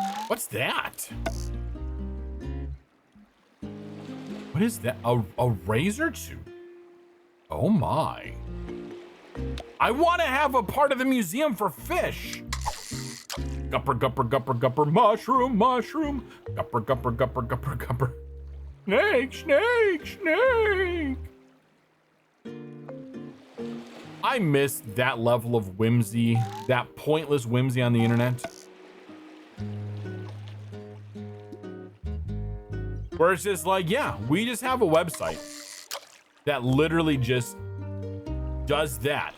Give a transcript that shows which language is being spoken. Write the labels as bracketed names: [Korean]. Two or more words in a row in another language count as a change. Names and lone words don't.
[English] What's that? What is that? A razor tooth? Oh my. I want to have a part of the museum for fish. Gupper, gupper, gupper, gupper, mushroom, mushroom. Gupper, gupper, gupper, gupper, gupper. Snake, snake, snake. I miss that level of whimsy, that pointless whimsy on the internet. Where it's just like, yeah, we just have a website that literally just does that.